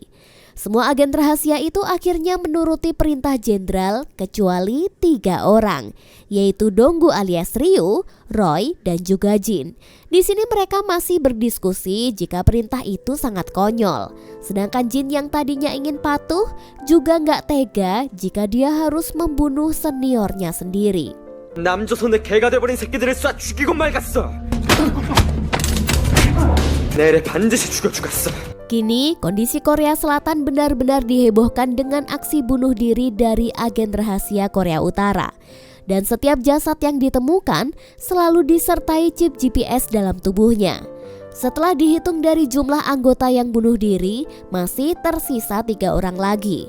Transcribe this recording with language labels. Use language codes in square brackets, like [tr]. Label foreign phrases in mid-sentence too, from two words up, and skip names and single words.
[id] Semua agen rahasia itu akhirnya menuruti perintah jenderal kecuali 3 orang, yaitu Donggu alias Ryu, Roy, dan juga Jin. Di sini mereka masih berdiskusi jika perintah itu sangat konyol. Sedangkan Jin yang tadinya ingin patuh juga nggak tega jika dia harus membunuh seniornya sendiri. [ko] 남조선의 개가 돼버린 새끼들을 쏴 죽이고 말겠어. 내일에 반드시 죽여 주겠어. [id] Kini kondisi Korea Selatan benar-benar dihebohkan dengan aksi bunuh diri dari agen rahasia Korea Utara. Dan setiap jasad yang ditemukan selalu disertai chip GPS dalam tubuhnya. Setelah dihitung dari jumlah anggota yang bunuh diri, masih tersisa 3 orang lagi.